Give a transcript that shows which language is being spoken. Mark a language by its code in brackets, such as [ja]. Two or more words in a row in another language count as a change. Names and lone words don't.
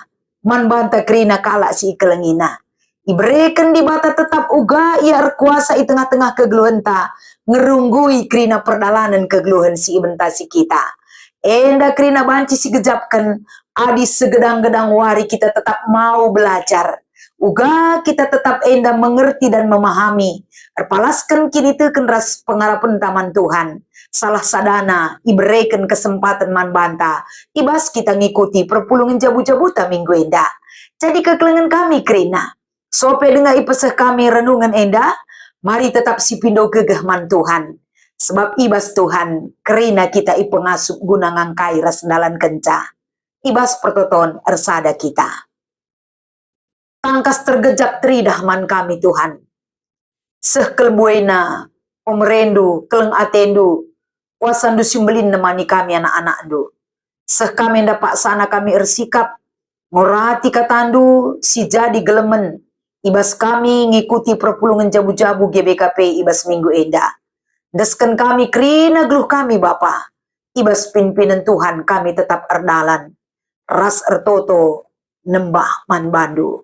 [btx] Man banta kerina kala si ikelengina. Ibreken di bata tetap uga ia kuasa i tengah-tengah kegeluhenta ngerunggui kerina perdalanan kegeluhan si ibentasi kita. Enda kerina banci si gejapkan adi segedang-gedang wari kita tetap mau belajar. Uga kita tetap enda [id] mengerti dan memahami. [btx] Erpalaskan kini teken ras pengarapan taman Tuhan. Salah sadana ibreken kesempatan man banta. Ibas kita ngikuti perpulungan jabu-jabuta minggu enda. Jadi kekelengan kami kerina. Sope dengar ipeseh kami renungan enda, mari tetap si pindo gegah man Tuhan. Sebab ibas Tuhan, kerina kita ipengasup guna ngangkai rasdalan kenca. Ibas pertoton ersada kita. Tangkas tergejap teridah man kami Tuhan. Seh kelbuena, pemerendu, keleng atendu, wasandu simbelin nemani kami anak-anak du. Seh kami dapat sana kami ersikap, ngorati katandu si jadi gelemen. Ibas kami ngikuti perpulungan jabu-jabu GBKP ibas minggu enda. Desken kami kerina geluh kami Bapa. Ibas pimpinan Tuhan kami tetap erdalan. Ras ertoto nembah man bandu.